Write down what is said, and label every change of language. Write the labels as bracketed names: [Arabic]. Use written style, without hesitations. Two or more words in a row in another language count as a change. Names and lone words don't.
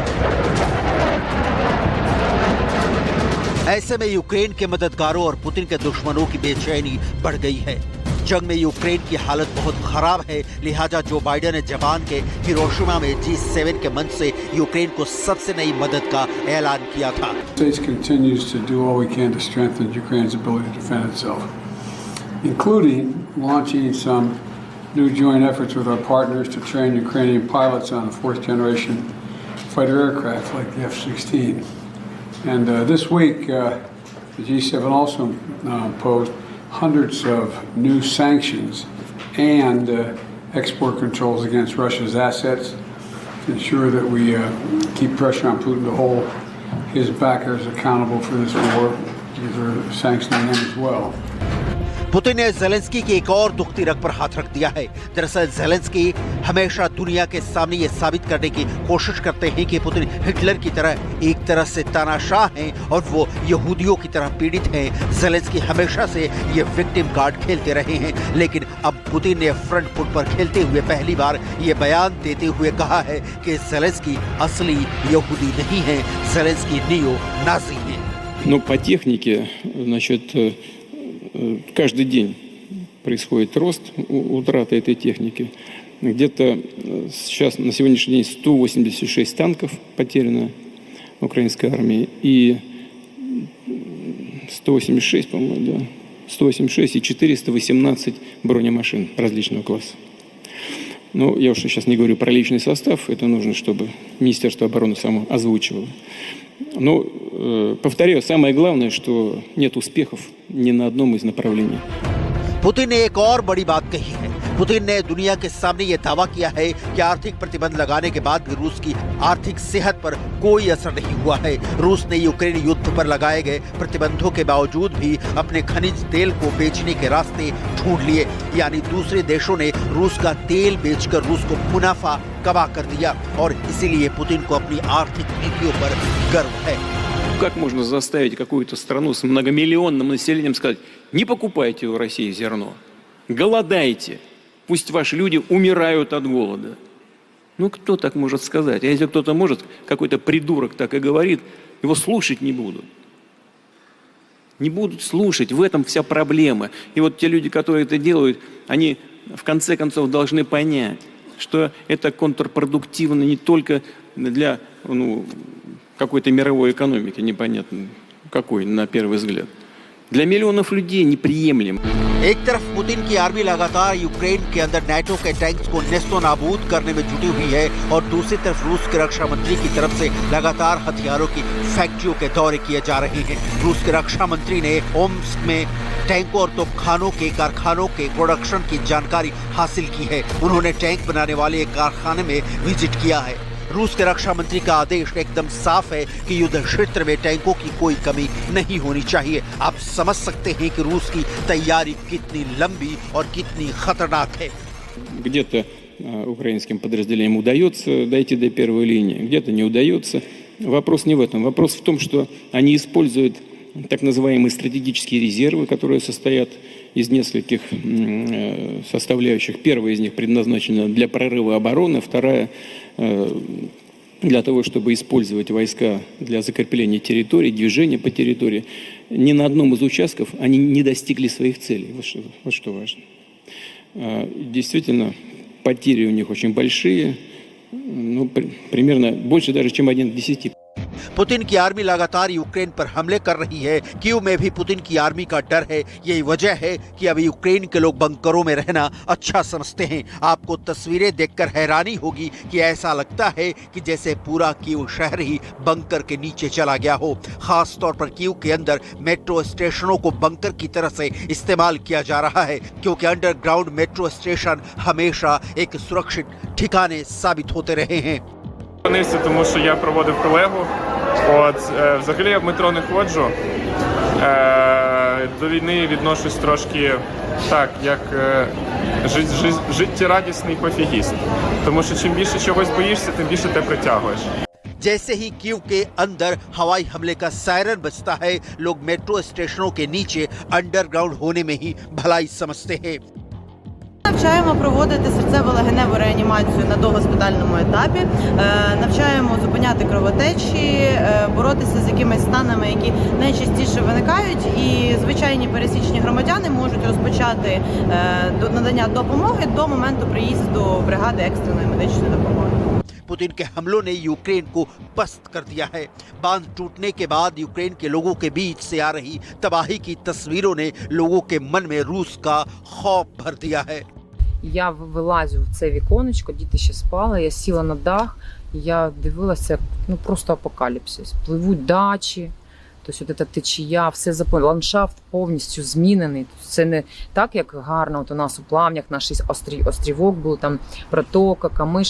[Hindi] ऐसे में यूक्रेन के मददगारों और पुतिन के दुश्मनों की बेचैनी बढ़ गई है। जंग में यूक्रेन की हालत बहुत खराब है, लिहाजा जो बाइडेन ने जापान के हिरोशिमा में G7 के मंच से यूक्रेन को सबसे नई मदद का ऐलान किया था। [English] New joint efforts with our partners to train Ukrainian pilots on fourth-generation fighter aircraft like the F-16. And this week, the G7 also imposed hundreds of new sanctions and export controls against Russia's assets to ensure that we keep pressure on Putin to hold his backers accountable for this war. These are sanctioning them as well. [Hindi] पुतिन ने ज़ेलेंस्की की एक और दुखती रग पर हाथ रख दिया है। दरअसल ज़ेलेंस्की हमेशा दुनिया के सामने ये साबित करने की कोशिश करते हैं कि पुतिन हिटलर की तरह एक तरह से तानाशाह हैं और वो यहूदियों की तरह पीड़ित हैं। ज़ेलेंस्की हमेशा से ये [English] victim card [Hindi] खेलते रहे हैं, लेकिन अब पुतिन ने [English] front foot [Hindi] पर खेलते हुए पहली बार ये बयान देते हुए कहा है कि ज़ेलेंस्की असली यहूदी नहीं है, ज़ेलेंस्की नियो नाज़ी है। [Russian] Но по технике, значит, каждый день происходит рост утраты этой техники. Где-то сейчас на сегодняшний день 186 танков потеряно украинской армии и 186, по-моему, да, 186 и 418 бронемашин различного класса. Но я уж сейчас не говорю про личный состав, это нужно, чтобы Министерство обороны само озвучивало. Но, повторяю, самое главное, что нет успехов ни на одном из направлений. [Hindi] पुतिन ने एक और बड़ी बात कही है। पुतिन ने दुनिया के सामने ये दावा किया है कि आर्थिक प्रतिबंध लगाने के बाद भी रूस की आर्थिक सेहत पर कोई असर नहीं हुआ है। रूस ने यूक्रेन युद्ध पर लगाए गए प्रतिबंधों के बावजूद भी अपने खनिज तेल को बेचने के रास्ते ढूंढ लिए, यानी दूसरे देशों ने रूस का तेल बेचकर रूस को मुनाफा कमा कर दिया और इसीलिए पुतिन को अपनी आर्थिक नीतियों पर गर्व है। [Russian] Как можно заставить какую-то страну с многомиллионным населением сказать: не покупайте у России зерно, голодайте, пусть ваши люди умирают от голода? Ну кто так может сказать? А если кто-то может, какой-то придурок так и говорит, его слушать не будут. Не будут слушать, в этом вся проблема. И вот те люди, которые это делают, они в конце концов должны понять, что это контрпродуктивно не только для какой-то мировой экономики, непонятно какой, на первый взгляд. Для миллионов людей неприемлем. [Hindi] एक तरफ पुतिन की आर्मी लगातार यूक्रेन के अंदर नाटो के टैंक्स को नेस्तो नाबूद करने में जुटी हुई है और दूसरी तरफ रूस के रक्षा मंत्री की तरफ से लगातार हथियारों की फैक्ट्रियों के दौरे किए जा रहे हैं। रूस के रक्षा मंत्री ने ओम्स्क में टैंकों और तोपखानों के कारखानों के प्रोडक्शन की जानकारी हासिल की है। उन्होंने टैंक बनाने वाले एक कारखाने में विजिट किया है। रूस के रक्षा मंत्री का आदेश एकदम साफ है कि युद्ध क्षेत्र में टैंकों की कोई कमी नहीं होनी चाहिए। आप समझ सकते हैं कि रूस की तैयारी कितनी लंबी और कितनी खतरनाक है। [Russian] Где-то украинским подразделениям удается дойти до первой линии, где-то не удается. Вопрос не в этом. Вопрос в том, что они используют так называемые стратегические резервы, которые состоят из нескольких составляющих. Первая из них предназначена для прорыва обороны, вторая для того, чтобы использовать войска для закрепления территории, движения по территории. Ни на одном из участков они не достигли своих целей. Вот что важно. Действительно, потери у них очень большие, ну, примерно больше даже, чем 1 к 10. [Hindi] पुतिन की आर्मी लगातार यूक्रेन पर हमले कर रही है। कीव में भी पुतिन की आर्मी का डर है। यही वजह है कि अभी यूक्रेन के लोग बंकरों में रहना अच्छा समझते हैं। आपको तस्वीरें देखकर हैरानी होगी कि ऐसा लगता है कि जैसे पूरा कीव शहर ही बंकर के नीचे चला गया हो। खास तौर पर कीव के अंदर [English] metro stations [Hindi] को बंकर की तरह से इस्तेमाल किया जा रहा है, क्योंकि [English] underground metro station [Hindi] हमेशा एक सुरक्षित ठिकाने साबित होते रहे हैं। [Ukrainian] Тому що я проводив колегу. Взагалі я в метро не ходжу. До війни відношусь трошки так, як життєрадісний пофігіст. Тому що чим більше чогось боїшся, тим більше те притягуєш. [Hindi] जैसे ही कीव के अंदर हवाई हमले का सायरन बजता है, लोग [English] metro stations [Hindi] के नीचे अंडरग्राउंड होने में ही भलाई समझते हैं। [Ukrainian] Навчаємо проводити серцево-легеневу реанімацію на догоспітальному етапі, навчаємо зупиняти кровотечі, боротися з якимись станами, які найчастіше виникають, і звичайні пересічні громадяни можуть розпочати надання допомоги до моменту приїзду бригади екстреної медичної допомоги. [Hindi] पुतिन के हमलों ने यूक्रेन को पस्त कर दिया है। बांध टूटने के बाद यूक्रेन के लोगों के बीच से आ रही तबाही की तस्वीरों ने लोगों के मन में रूस का खौफ भर दिया है। [Ukrainian] Я вилазю в це віконечко, діти ще спали, я сіла на дах, я дивилася, ну просто апокаліпсис. Пливуть дачі, тобто ця течія, все заповнено, ландшафт повністю змінений. Це не так, як гарно от у нас у Плавнях, наш острівок був, там протока, Камиш.